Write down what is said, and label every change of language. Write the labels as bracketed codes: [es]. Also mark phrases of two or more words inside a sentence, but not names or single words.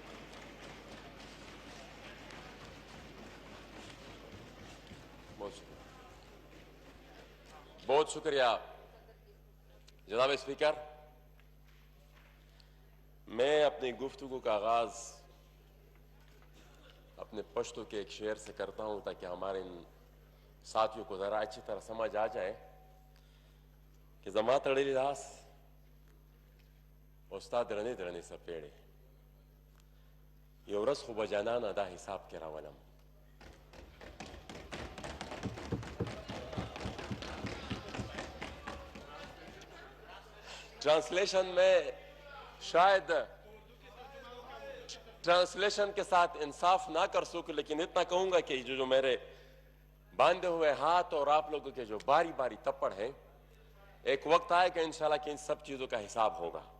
[ur] بہت شکریہ جناب اسپیکر. میں اپنی گفتگو کا آغاز اپنے پشتو کے ایک شعر سے کرتا ہوں تاکہ ہمارے ان ساتھیوں کو ذرا اچھی طرح سمجھ آ جائے کہ [ps] زما تڑلی لاس استاد درنی درنی سپیڑے یو ورځ خو به جانانه دا حساب کې راولم. [ur] ٹرانسلیشن میں شاید ٹرانسلیشن کے ساتھ انصاف نہ کر سکوں لیکن اتنا کہوں گا کہ جو میرے باندھے ہوئے ہاتھ اور آپ لوگوں کے جو باری باری تپڑ ہیں ایک وقت آئے کہ انشاءاللہ کہ ان سب چیزوں کا حساب ہوگا.